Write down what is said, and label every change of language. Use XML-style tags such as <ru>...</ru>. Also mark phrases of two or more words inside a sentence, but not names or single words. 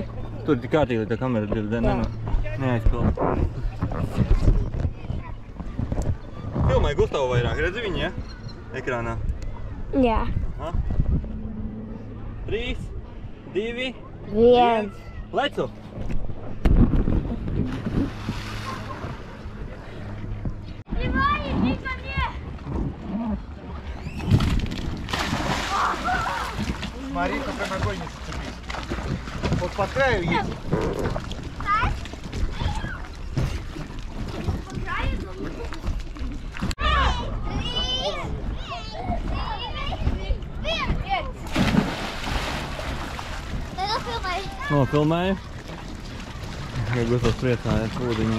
<lv>Tur ir kārtīgi, tā kamera neaizpilda. Filmēja Gustavu vairāk, redzi viņu, ja? Ekrānā. Jā. 3, 2, 1. Lecu!</lv> <ru>Марика прям огонь не зацепись. Вот по краю есть.</ru> <lv>Nofilmēju. Ja Gustavs priecājas pūdiņiem.</lv>